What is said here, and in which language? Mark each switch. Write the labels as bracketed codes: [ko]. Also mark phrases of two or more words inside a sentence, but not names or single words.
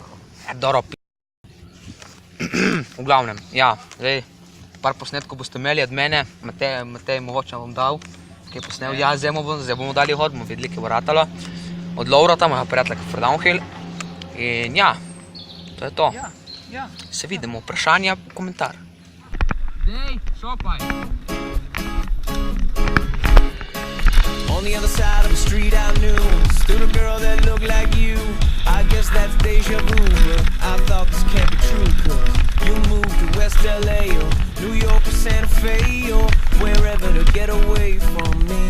[sl] Dobro, v glavnem, ja, zdaj, par posnetkov boste imeli od mene. Matej mogoče vam dal, ki je posnel. Ja, zdaj bomo dali hod, bomo videli, kaj bo ratalo. Od Lovrata, mojega prijatelja for Downhill. In ja, to je to. Ja. Se vidimo, vprašanja, komentar. Dej, šopaj. [en] On the other side of the street I knew stood a girl that looked like you. I guess that's deja vu, but I thought this can't be true. Cause you moved to West LA or New York or Santa Fe or wherever to get away from me.